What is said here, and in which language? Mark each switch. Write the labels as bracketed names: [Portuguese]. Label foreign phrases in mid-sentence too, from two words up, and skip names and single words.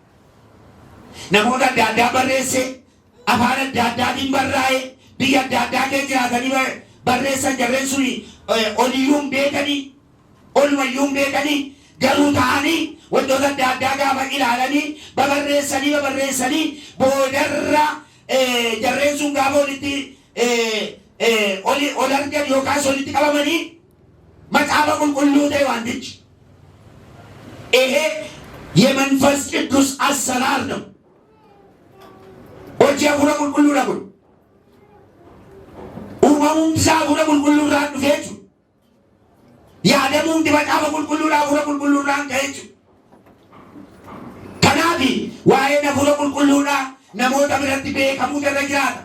[Oromo] Namoota adda addaa barreesse afaan adda addaatiin barraa'e biyya adda addaa keessa jiraatanii barreessan jarreen suni oliyyuun beekanii olumayyuun beekanii garuu ta'anii wantoota adda addaa gaafa ilaalanii babarreessanii boodarra jarreen sun gaafa ol argan yookaas olitti qabamanii macaafa qulqulluu ta'e wantichi. [Amharic] የመንፈስ ቅዱስ አሰራር ነው። ሆጂ [Oromo] hafuura qulqulluudha kun. Uumamuun isaa hafuura qulqulluurraan dhufe jechuudha. Yaadamuun macaafa qulqulluudhaa hafuura qulqulluurraan ka'e jechuudha. Kanaaf waa'een hafuura qulqulluudhaa namoota biratti beekamuu irra jiraata.